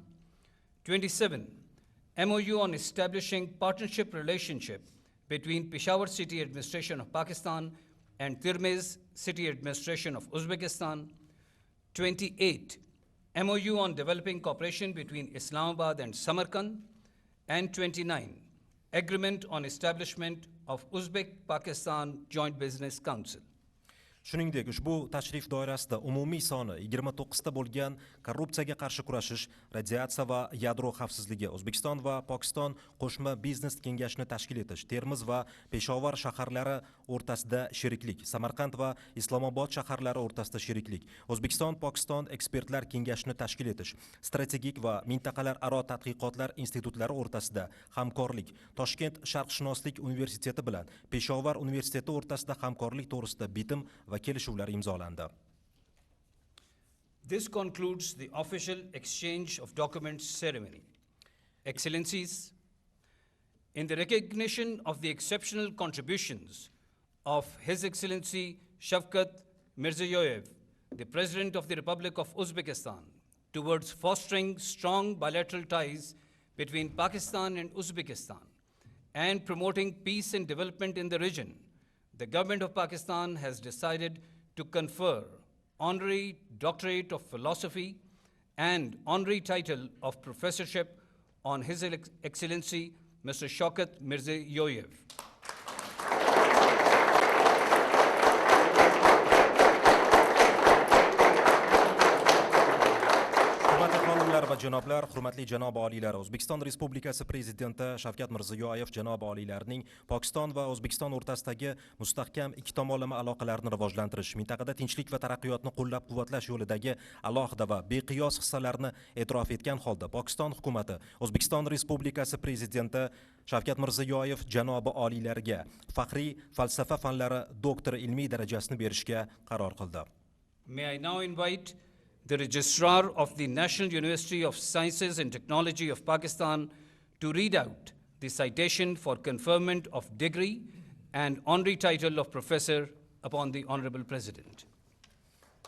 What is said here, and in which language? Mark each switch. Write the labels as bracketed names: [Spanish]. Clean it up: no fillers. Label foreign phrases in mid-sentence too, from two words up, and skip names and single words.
[English] 27, MOU on establishing partnership relationship between Peshawar City Administration of Pakistan and Tirmez City Administration of Uzbekistan. 28, MOU on developing cooperation between Islamabad and Samarkand. And 29, Agreement on establishment of Uzbek-Pakistan Joint Business Council. [Uzbek] Shuningdek, ushbu tashrif doirasida umumiy soni 29 ta bo'lgan korrupsiyaga qarshi kurashish, radiatsiya va yadro xavfsizligi, O'zbekiston va Pokiston qo'shma biznes kengashini tashkil etish, Termiz va Peshawar shaharlari o'rtasida sheriklik, Samarqand va Islomobod shaharlari o'rtasida sheriklik, O'zbekiston-Pokiston ekspertlar kengashini tashkil etish, strategik va mintaqalararo tadqiqotlar institutlari o'rtasida hamkorlik, Toshkent Sharqshunoslik universiteti bilan Peshawar universiteti o'rtasida hamkorlik to'g'risida bitim va kelishuvlar imzolandi. [English] This concludes the official exchange of documents ceremony. Excellencies, in the recognition of the exceptional contributions of His Excellency Shavkat Mirziyoyev, the President of the Republic of Uzbekistan, towards fostering strong bilateral ties between Pakistan and Uzbekistan and promoting peace and development in the region, the government of Pakistan has decided to confer honorary doctorate of philosophy and honorary title of professorship on His Excellency Mr. Shavkat Mirziyoyev. [Uzbek] Va janoblar, hurmatli janob oliylar, O'zbekiston Respublikasi Prezidenti Shavkat Mirziyoyev janob oliylarining Pokiston va O'zbekiston o'rtasidagi mustahkam ikki tomonlama aloqalarni rivojlantirish, mintaqada tinchlik va taraqqiyotni qo'llab-quvvatlash yo'lidagi alohida va beqiyos hissalarni e'tirof etgan holda Pokiston hukumati O'zbekiston Respublikasi Prezidenti Shavkat Mirziyoyev janobi oliylariga faxriy falsafa fanlari doktori ilmiy darajasini berishga qaror qildi. [English] May I now invite the Registrar of the National University of Sciences and Technology of Pakistan to read out the citation for conferment of degree and honorary title of professor upon the Honorable President.